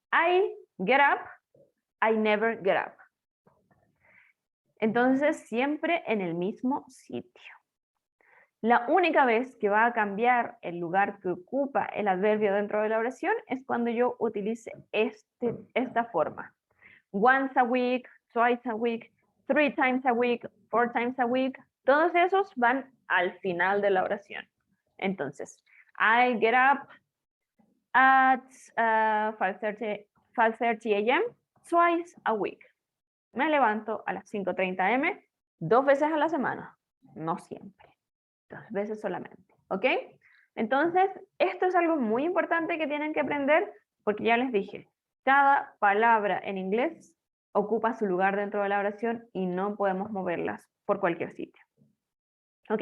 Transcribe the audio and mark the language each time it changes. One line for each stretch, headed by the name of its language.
English: I get up, I never get up.
Spanish: Entonces, siempre en el mismo sitio. La única vez que va a cambiar el lugar que ocupa el adverbio dentro de la oración es cuando yo utilice esta forma.
English: Once a week, twice a week, 3 times a week, 4 times a week.
Spanish: Todos esos van al final de la oración.
English: Entonces, I get up at 5:30 am twice a week.
Spanish: Me levanto a las 5:30 am 2 veces a la semana, no siempre. 2 veces solamente, ¿ok? Entonces, esto es algo muy importante que tienen que aprender porque ya les dije, cada palabra en inglés ocupa su lugar dentro de la oración y no podemos moverlas por cualquier sitio. ¿Ok?